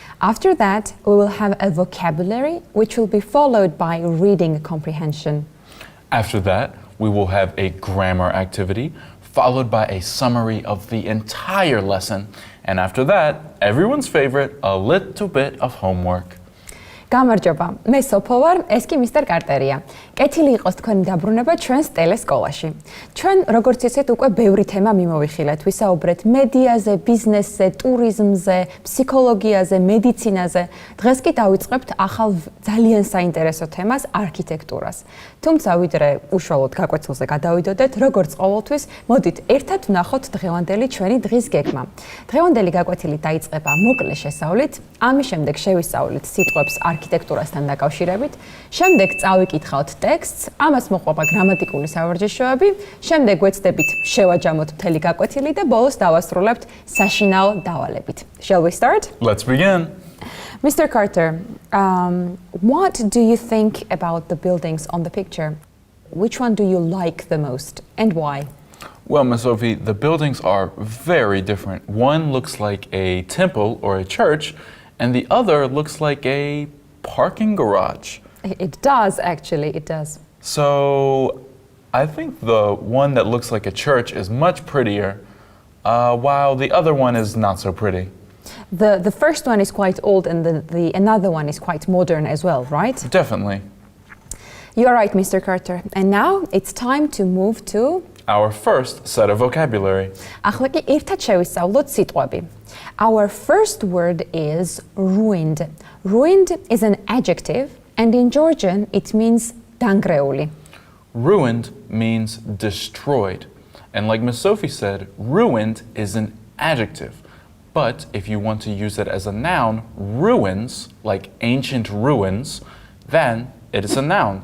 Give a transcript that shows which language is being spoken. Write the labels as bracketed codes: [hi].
[en] After that, we will have a vocabulary, which will be followed by reading comprehension. After that, we will have a grammar activity, followed by a summary of the entire lesson. And after that, everyone's favorite, a little bit of homework. [ka] გამარჯობა, მე სოფო ვარ, ეს კი მისტერ კარტერია. კეთილი იყოს თქვენი დაბრუნება ჩვენს ტელესკოლაში. ჩვენ, როგორც ისეთ, უკვე ბევრი თემა მიმოვიხილეთ. ვისაუბრეთ მედიაზე, ბიზნესზე, ტურიზმზე, ფსიქოლოგიაზე, მედიცინაზე. დღეს კი დავიწყებთ ახალ ძალიან საინტერესო თემას, არქიტექტურას. თუმცა ვიდრე უშუალოდ გაკვეთილზე გადავიდოდეთ, როგორც ყოველთვის, მოდით ერთად ვნახოთ დღევანდელი ჩვენი დღის გეგმა. დღევანდელი გაკვეთილი დაიწყება მოკლე შესწავლით, ამის შემდეგ შევისწავლით სიტყვებს არქიტექტურასთან დაკავშირებით, შემდეგ წავიკითხავთ ტექსტს, ამას მოყვება გრამატიკული სავარჯიშოები, შემდეგ ვეცდებით შევაჯამოთ მთელი გაკვეთილი და ბოლოს დავასრულებთ საშინაო დავალებით. [en] Shall we start? Let's begin. Mr. Carter, what do you think about the buildings on the picture? Which one do you like the most and why? Well, Miss Sophie, the buildings are very different. One looks like a temple or a church, and the other looks like a parking garage. It does, actually, it does. So I think the one that looks like a church is much prettier, while the other one is not so pretty. The first one is quite old and the another one is quite modern as well, right? Definitely. You're right, Mr. Carter. And now it's time to move to our first set of vocabulary. [ka] ახლა კი ერთად შევისწავლოთ სიტყვები. [en] Our first word is ruined. Ruined is an adjective and in Georgian it means დანგრეული. Ruined means destroyed. And like Miss Sophie said, ruined is an adjective. But if you want to use it as a noun, ruins, like ancient ruins, then it is a noun.